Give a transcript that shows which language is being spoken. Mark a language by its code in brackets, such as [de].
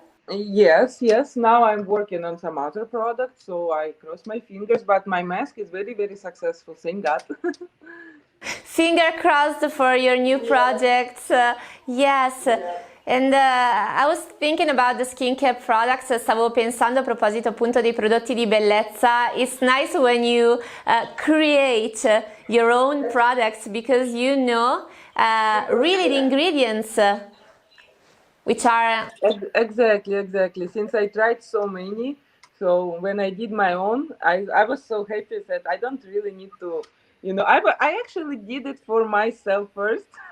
[en] Yes. Now I'm working on some other products, so I cross my fingers. But my mask is very, very successful. Thank God. Finger crossed for your new projects. Yes. And I was thinking about the skincare products. [it] Stavo pensando a proposito appunto dei prodotti di bellezza. [en] It's nice when you create your own products, because you know really the ingredients. Which are Exactly. Since I tried so many, so when I did my own, I was so happy that I don't really need to, I actually did it for myself first.